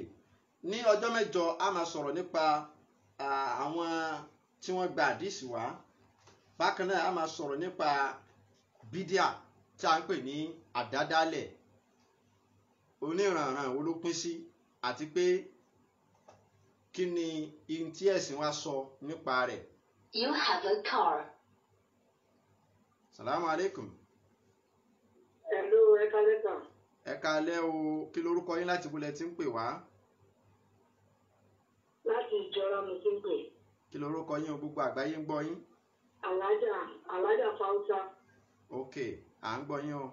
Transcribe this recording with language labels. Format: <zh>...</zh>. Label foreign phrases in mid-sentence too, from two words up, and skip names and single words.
<yo>Ní ọjọ́ mẹ́jọ a máa sọ̀rọ̀ nípa àwọn tí wọ́n gba àdísì wá. Bákan náà a máa sọ̀rọ̀ nípa bídíà tí a ń pè ní àdádálẹ̀ oníranran wo ló pín sí àti pé kí ni ihun tí ẹ̀sìn wa sọ nípa rẹ̀.</yo> <en>You have a car.</en> <ar>سلام عليكم.</ar> <yo>Hello, ẹ káalẹ́ sà. Ẹ káalẹ́ o, kí lorúkọ yín láti bulẹ̀ tí ń pè wá? Láti ìjọra mo ti ń pè. Kí lorúkọ yín o, gbogbo àgbáyé ń gbọ́ yín? Alájà Fáúsá. Ok, à ń gbọ́ yín o.</yo>